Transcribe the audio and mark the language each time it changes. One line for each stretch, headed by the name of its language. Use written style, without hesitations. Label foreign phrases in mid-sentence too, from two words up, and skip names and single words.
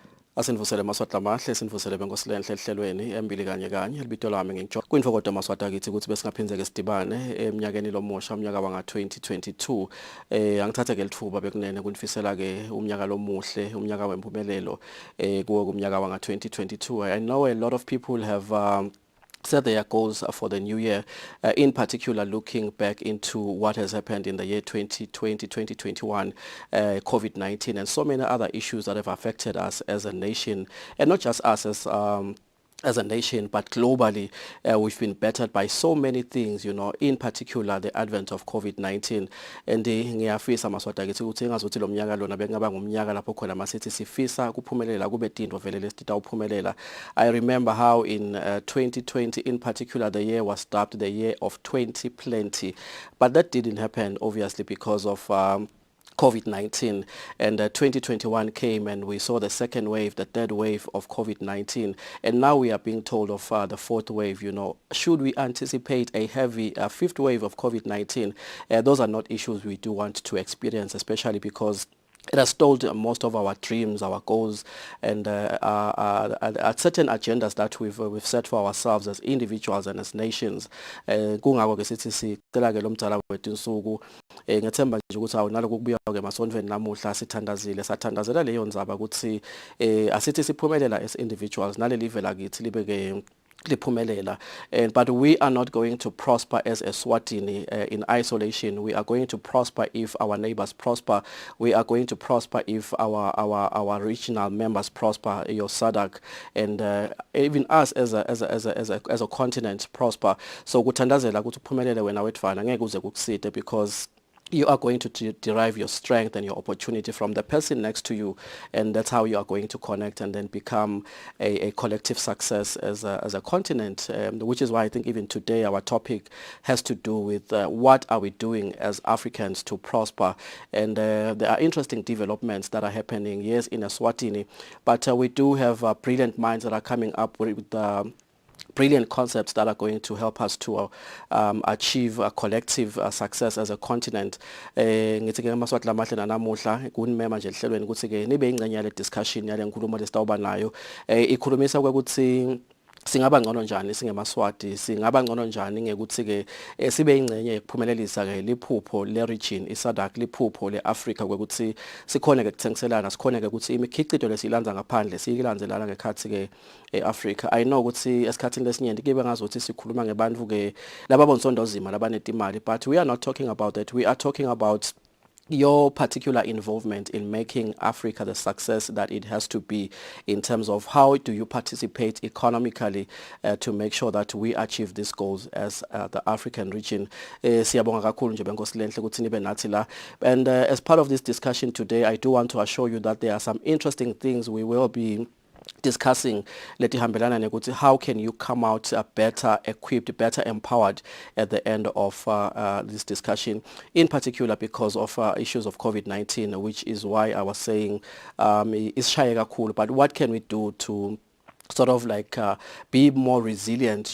Swati: Asinivusele Maswati lamahle sinivusele benkosilenhle ehlelweni Embili kanye libito lami ngingijola kwinfokodo Maswati akithi ukuthi besingaphindze sidibane eminyakeni lomusha umnyaka wanga 2022 angithathe ke lithuba bekunene kunifisela ke umnyaka lomuhle umnyaka wempumelelo kuwo kumnyaka wanga 2022.
English: I know a lot of people have set their goals for the new year, in particular looking back into what has happened in the year 2020, 2021, COVID-19 and so many other issues that have affected us as a nation, and not just us as a nation, but globally, we've been battered by so many things, you know, in particular the advent of COVID-19.
Swati: And ngiyafisa Maswati akithi ukuthi engazuthi lo mnyaka lona bekungaba ngumnyaka lapho khona masithi sifisa kuphumelela kube tinto vele lesitita uphumelela.
English: I remember how in 2020 in particular the year was dubbed the year of 20 but that didn't happen obviously because of COVID-19, and 2021 came and we saw the second wave, the third wave of COVID-19, and now we are being told of the fourth wave. You know, should we anticipate a heavy fifth wave of COVID-19? Those are not issues we do want to experience, especially because it has stalled most of our dreams, our goals, and certain agendas that we've set for ourselves as individuals and as nations.
Swati: Kungako ke sithi sicela ke lo mdala wethu insuku ngethemba nje ukuthi awunaloko kubuya ke masonto namuhla sithandazile sathandazela leyo ndzaba ukuthi asithi siphumelela
English: as individuals
Swati: naleli live lakithi libe ke liphumelela,
English: but we are not going to prosper as Eswatini in isolation. We are going to prosper if our neighbors prosper. We are going to prosper if our regional members prosper, your SADC, and even us as a continent prosper.
Swati: So kuthandazela ukuthi uphumelele wena wetfana ngeke uze kukuside,
English: because you are going to derive your strength and your opportunity from the person next to you, and that's how you are going to connect and then become a collective success as a continent, which is why I think even today our topic has to do with what are we doing as Africans to prosper. And there are interesting developments that are happening, yes, in Eswatini, but we do have brilliant minds that are coming up with brilliant concepts that are going to help us to achieve a collective success as a continent.
Swati: Ngithi ke Maswati lamahle nanamuhla kunimema nje ehlelweni ukuthi ke nibe ingcenye yale discussion yale nkulumo lesitawuba nayo ikhulumisa ukuthi singaba ngcono njani singemaswati, singaba ngcono njani ngekuthi ke sibe ingcenye ekuphumelelisa ke liphupho le region iSADC, liphupho leAfrica kwekuthi sikhone ke kuthengiselana, sikhone ke ukuthi imikhicito lesilanza ngaphandle siyilanzelana ngekhathi ke eAfrica.
English: I know
Swati: ukuthi esikhathini lesinyenti kibe ngazothi sikhuluma ngebantu ke lababonsondozima labanetimali,
English: but we are not talking about that. We are talking about your particular involvement in making Africa the success that it has to be, in terms of how do you participate economically to make sure that we achieve these goals as the African region.
Swati: Siyabonga kakhulu nje benkosilenhle ukuthi nibe nathi la,
English: and as part of this discussion today I do want to assure you that there are some interesting things we will be discussing
Swati: letihambelana nekuthi
English: how can you come out better equipped, better empowered at the end of this discussion, in particular because of issues of COVID-19, which is why I was saying it's shy kakhulu, but what can we do to sort of like be more resilient?